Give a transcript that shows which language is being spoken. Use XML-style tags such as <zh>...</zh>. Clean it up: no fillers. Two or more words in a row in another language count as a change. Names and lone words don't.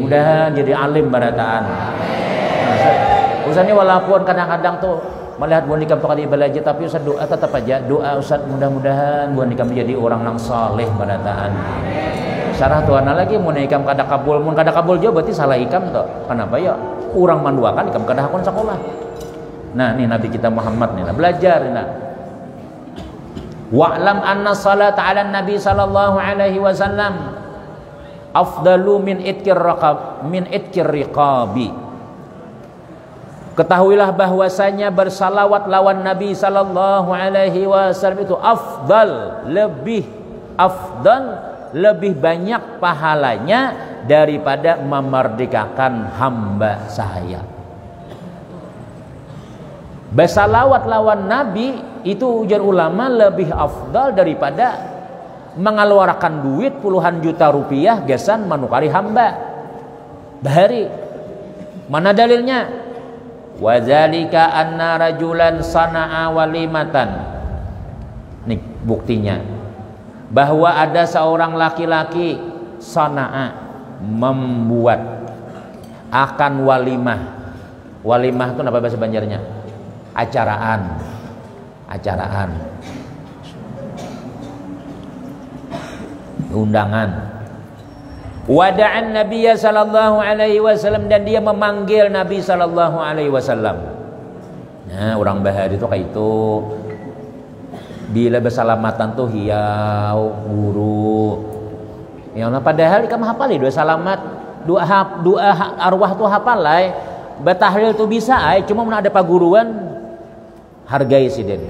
<bjn>Mudahan jadi alim barataan. Ustaz ini walaupun kadang-kadang tuh melihat buan ikam tuh kada belajar, tapi Ustaz doa tetap aja doa Ustaz mudah-mudahan buan ikam menjadi orang yang saleh barataan. Sarah tuana lagi mun ikam kada kabul, mun kada kabul jo berarti salah ikam toh.</bjn> <id>Kenapa ya?</id> <bjn>Urang manduakan ikam kada hakon sekolah. Nah, ini Nabi kita Muhammad nih, belajar nih.</bjn> <ar>واعلم أن الصلاة على النبي صلى الله عليه وسلم أفضل من عتق الرقاب.</ar> <id>Ketahuilah bahwasanya bersalawat lawan Nabi</id> <ar>صلى الله عليه وسلم</ar> <id>itu afdal, lebih banyak pahalanya daripada memerdekakan hamba sahaya.</id> <bjn>Bersalawat lawan Nabi itu ujar ulama lebih afdal daripada mengeluarkan duit puluhan juta rupiah gesan manukari hamba. Bahari. Mana dalilnya?</bjn> <ar>وذلك أن رجلا صنع وليمة.</ar> <id>Nih buktinya. Bahwa ada seorang laki-laki sana'a membuat akan walimah. Walimah itu apa bahasa Banjarnya? Acaraan. Undangan.</id> <ar>ودعا النبي صلى الله عليه وسلم,</ar> <id>dan dia memanggil Nabi</id> <ar>صلى الله عليه وسلم.</ar> <bjn>Nah, orang bahari itu kayak itu. Bila bersalamatan tuh hiau, guru.</bjn> <ar>يا الله,</ar> <bjn>padahal ikam hafal dua salamat, dua arwah tuh hafal lah. Batahlil tuh bisa cuma mun ada paguruan hargai sidin.</bjn>